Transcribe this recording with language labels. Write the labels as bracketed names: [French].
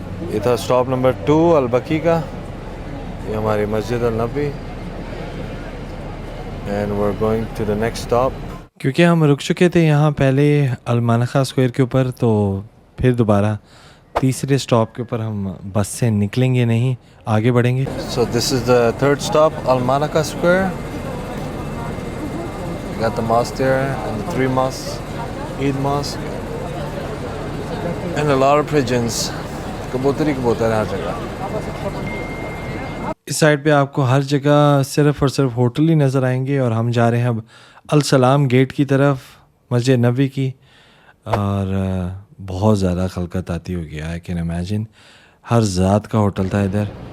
[Urdu] یہ تھا stop number 2 البکی کا. یہ ہماری مسجد النبوی [English] And we are going to the next stop. [Urdu] کیونکہ ہم رک چکے تھے یہاں پہلے المانخہ اسکوائر کے اوپر, تو پھر دوبارہ تیسرے سٹاپ کے اوپر ہم بس سے نکلیں گے نہیں, آگے بڑھیں گے. [English] So this is the third stop Al Manakha square. Got the mosque there and the 3 mosques, Eid Mosque and a lot of pigeons. [Urdu] کبوتر ہی کبوتر ہے ہر جگہ. اس سائڈ پہ آپ کو ہر جگہ صرف اور صرف ہوٹل ہی نظر آئیں گے. اور ہم جا رہے ہیں اب السلام گیٹ کی طرف, مسجد نبوی کی. اور بہت زیادہ خلقت آتی ہوگی, [English] I can imagine. [Urdu] ہر ذات کا ہوٹل تھا ادھر.